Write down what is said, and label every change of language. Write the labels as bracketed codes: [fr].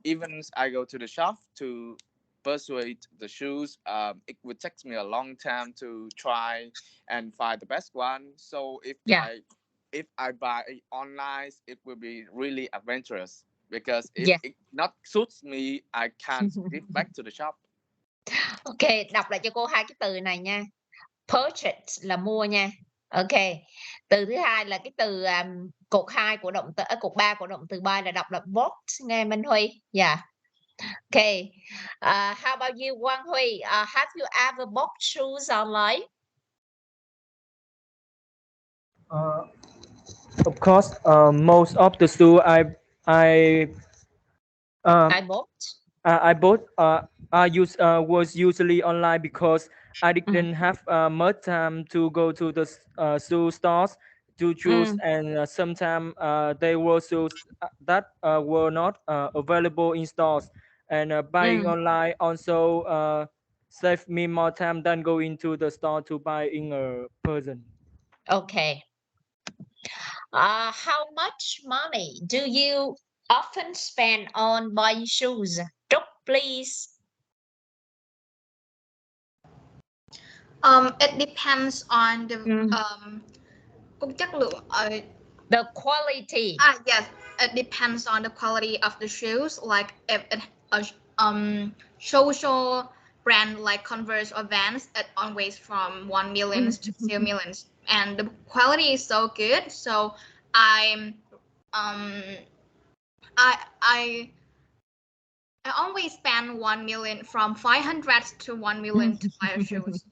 [en] even I go to the shop to persuade the shoes, it would take me a long time to try and find the best one. So Yeah. if I buy online, it will be really adventurous because if Yeah. it not suits me, I can't give back to the shop. [vi] Ok, đọc lại cho cô hai cái từ này nha. Purchase là mua nha. Ok. Từ thứ hai là cái từ cột 2 của động từ cột 3 của động từ buy là đọc là bought nghe Minh Huy. [en] Yeah. Ok. How about you, Quang Huy? Have you ever bought shoes online? Of course, most of the shoe I I bought. I bought was usually online because I didn't have much time to go to the shoe stores to choose, and sometimes they were shoes that were not available in stores, and buying online also saved me more time than going to the store to buy in a person. Okay. How much money do you often spend on buying shoes? Trúc, please. It depends on the [vi] chất lượng. [en] The quality. Yes, it depends on the quality of the shoes. Like if it social brand like Converse or Vans, it always from 1 million to 2 millions, and the quality is so good. So I always spend 1 million from 500 to 1 million to buy shoes.